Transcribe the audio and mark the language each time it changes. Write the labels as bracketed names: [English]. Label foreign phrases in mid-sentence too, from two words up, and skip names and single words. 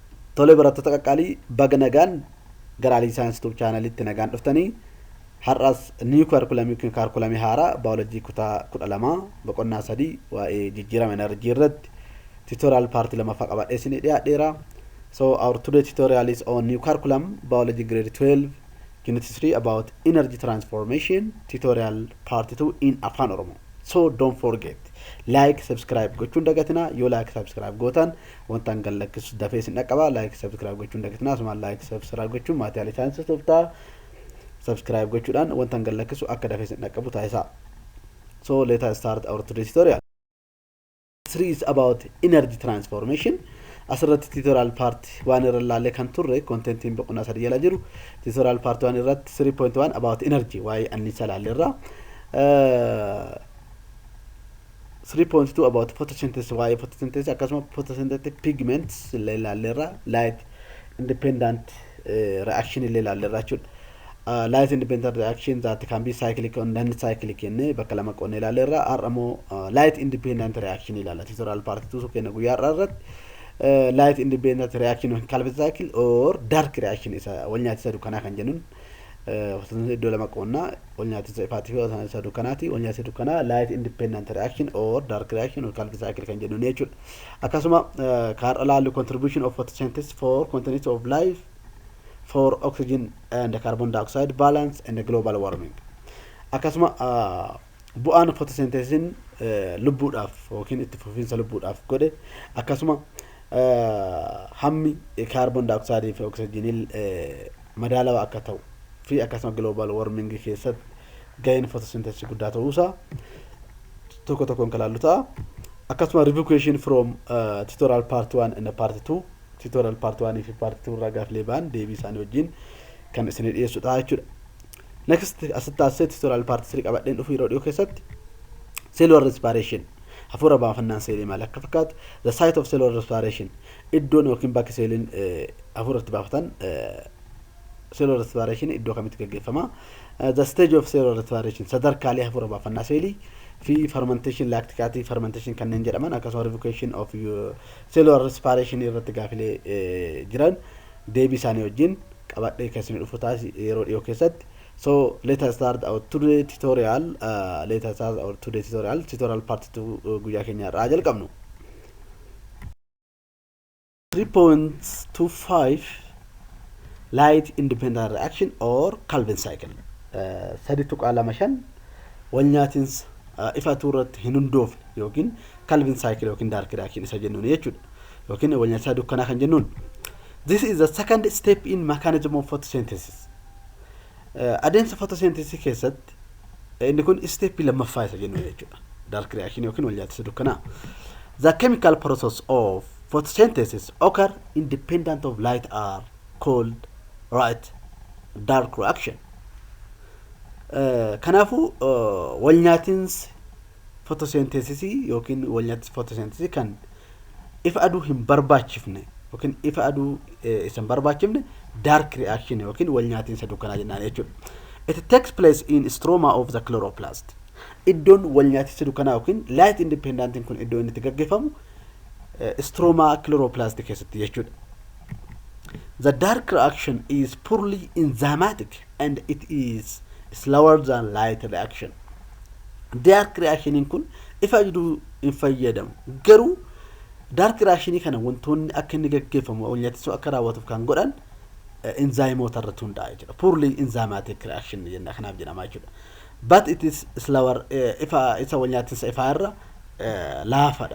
[Oromo] Tole barattoota qaqqaalii baga nagaan gara Aliyi Saayinsii YouTube chaanaliitti nagaan dhuftanii har'as niw kaarkulamii yookiin kaarkulamii haaraa baayoloojii kutaa 12 boqonnaa 3 waa'ee jijjiirama enerjii irratti tutorial partii lamaffaa qabadhee isinii dhiyaadheera. [English] So our today tutorial is on new curriculum biology grade 12 unit 3 about energy transformation tutorial part 2 in Afan Oromo. So don't forget like subscribe [Oromo] gochuun dagatina yoo [English] like subscribe [Oromo] gootan wantan gallakkisu dafee sin dhaqqaba [English] like subscribe [Oromo] gochuun dagatina asuma [English] like subscribe [Oromo] gochuun maatii Aliyi Saayinsii toftaa subscribe gochuudhaan wantan gallakkisu akka dafee sin dhaqqabu taasisaa. [English] So let us start our today's tutorial. 3 is about energy transformation. [Oromo] Asirratti [English] tutorial part 1 [Oromo] irra laalee kan turre contentiin boqonnaa 3 jala jiru [English] tutorial part 1 [Oromo] irratti 3.1 [English] about energy [Oromo] waa'ee anniisaa laalleerra. [English] 3.2 about photosynthesis why photosynthesis akkasuma photosynthetic pigments laalleerra light independent reaction [Oromo] laalleerra jechuudha. [English] Light independent reaction that can be cyclic or non-cyclic [Oromo] jennee bakka lama qoonnee laalleerra. Har'ammoo [English] light independent reaction [Oromo] ilaalla [English] tutorial part 2 [Oromo] kenna guyyaa irratti [English] light independent reaction calvin cycle or dark reaction [Oromo] isa wal nyaatisa dukanaa kan jennuun iddoo lama qoonnaa wal nyaatisa ifaati fi isa dukanaati wal nyaatisa dukanaa [English] light independent reaction or dark reaction or calvin cycle [Oromo] kan jennuun jechuudha. Akkasuma kaarra laallu [English] contribution of photosynthesis for continuity of life for oxygen and carbon dioxide balance and global warming. [Oromo] Akkasuma bu'aan photosynthesis lubbuudhaaf yookiin itti fufiinsa lubbuudhaaf godhe akkasuma hammi [English] carbon dioxide [Oromo] fi oxygen madaalawaa akka ta'u fi akkasuma [English] global warming [Oromo] keessatti gaheen photosynthesis guddaa ta'uusaa tokko tokkoon kalaallu ta'a. Akkasuma [English] revocation from tutorial part 1 [Oromo] and [English] part 2 [Oromo] tutorial part 1 fi part 2 irraa gaaflee ba'an deebii isaanii wajjin kan isinii dhiyeessu ta'a jechuudha. Next asitti asee [English] tutorial part 3 [Oromo] qabadheen dhufu yeroo dhiyoo keessatti [English] cellular respiration [Oromo] hafuura baafannaan seelii maal akka fakkaatu [English] the site of cellular respiration [Oromo] iddoon yookiin bakki seeliin hafuura itti baafatan [English] cellular respiration [Oromo] iddoo kamitti gaggeeffama. [English] The stage of cellular respiration [Oromo] sadarkaalee hafuura baafannaa seelii fi fermentation [English] lactic acid fermentation [Oromo] kanneen jedhaman akkasuma [English] revocation of cellular respiration [Oromo] irratti gaafilee jiran deebii isaanii wajjin qabadhee keessanii dhufu taasi yeroo dhiyoo keessatti. [English] So let us start our today tutorial. Tutorial part 2 [Oromo] guyyaa keenya irraa jalqabnu. [English] 3.25 light independent reaction or Calvin cycle. [Oromo] Sadi tuqaa mashan wal nyaatinsa ifa turratti hin hundoofne yookiin [English] Calvin cycle [Oromo] yookiin [English] dark reaction [Oromo] isa jennuun jechuudha. Yookiin wal nyaatinsa dukkanaa kan jennuun. [English] This is the second step in mechanism of photosynthesis. [Oromo] Adeemsa photosynthesis keessatti inni kun [English] step lammaffaa [Oromo] isa jennuun jechuudha. [English] Dark reaction [Oromo] yookiin wal nyaatinsa dukkanaa. [English] The chemical process of photosynthesis occur independent of light are called dark reaction. [Oromo] Kanaafuu wal nyaatinsi photosynthesis yookiin wal nyaatinsi photosynthesis kan ifa aduu hin barbaachifne yookiin ifa aduu isan barbaachifne [English] dark reaction [Oromo] yookiin wal nyaatinsa dukkanaa jennaan jechuudha. [English] It takes place in stroma of the chloroplast. [Oromo] Iddoon wal nyaatinsa dukkanaa yookiin [English] light independent [Oromo] kun iddoo inni itti gaggeeffamu stroma chloroplast keessatti jechuudha. [English] The dark reaction is purely enzymatic and it is slower than light reaction. Dark reaction [Oromo] kun ifa aduu hin fayyadamu garuu [English] dark reaction [Oromo] kana wantoonni akka inni gaggeeffamu wal nyaatinsa akka raawwatuuf kan godhan enzymoota irratti hundaa'a jechuudha. [English] Purely enzymatic reaction [Oromo] jenna kanaaf jedhama jechuudha. [English] But it is slower [Oromo] ifa isa wal nyaatinsa ifa irra laafadha.